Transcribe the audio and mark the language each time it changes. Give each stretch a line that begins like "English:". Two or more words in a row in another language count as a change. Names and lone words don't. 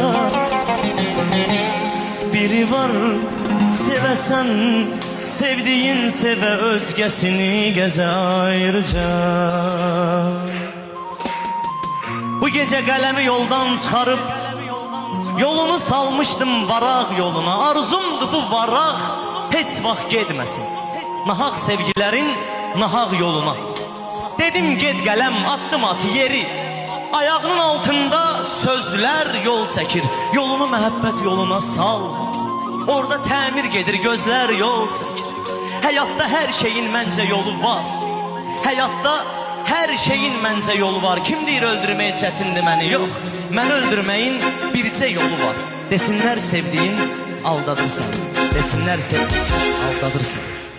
Azerbaijani: Biri var sevesen, sevdiğin seve, özgesini geze ayrıca.
Turkish: Bu gece kalemi yoldan çıkarıp yolunu salmışdım varaq yoluna.
Azerbaijani: Arzumdu bu varaq hiç vaxt getməsin nahaq sevgilerin nahaq yoluna.
Turkish: Dedim get kalem, attım at yeri, ayağının altında sözler yol çekir.
Azerbaijani: Yolunu məhəbbət yoluna sal, orada təmir gedir,
Turkish: gözler yol çekir. Hayatta her şeyin məncə yolu var, hayatta her şeyin məncə yolu var.
Azerbaijani: Kim deyir öldürməyə çətindir məni? Yox, mən öldürməyin bircə yolu var. Desinlər sevdiğin aldadırsan, desinlər sevdiğin aldadırsan.